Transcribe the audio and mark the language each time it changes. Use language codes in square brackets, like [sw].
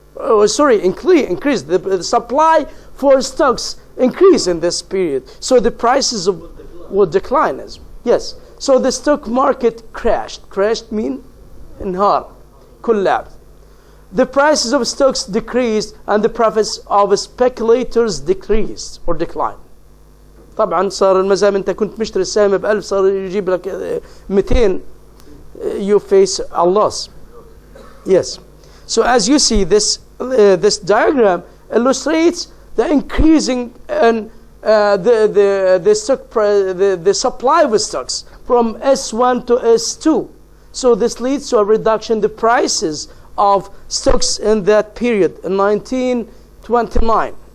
[en] Increased. The supply for stocks increased in this period. So the prices would decline. Yes. So the stock market crashed. Crashed mean [ar] انهار. [en] Collapsed. The prices of stocks decreased and the profits of speculators decreased or declined. [ar] طبعا صار المزام انت كنت مشتري السهم ب1000 صار يجيب لك 200. [en] You face a loss. Yes. So as you see, this diagram illustrates the increasing and the supply of stocks from S1 to S2. So this leads to a reduction in the prices of stocks in that period in 1929.